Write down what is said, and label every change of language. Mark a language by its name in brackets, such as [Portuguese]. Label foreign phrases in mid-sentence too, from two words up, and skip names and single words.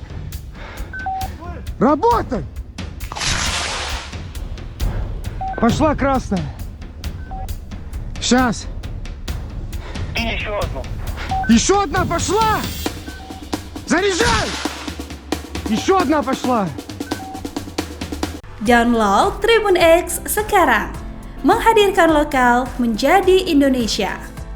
[Russian] Работай! Пошла красная. Сейчас. И еще одну. Еще одна пошла! Заряжай! Еще одна пошла! [Indonesian] Download Tribun X sekarang, menghadirkan lokal menjadi Indonesia.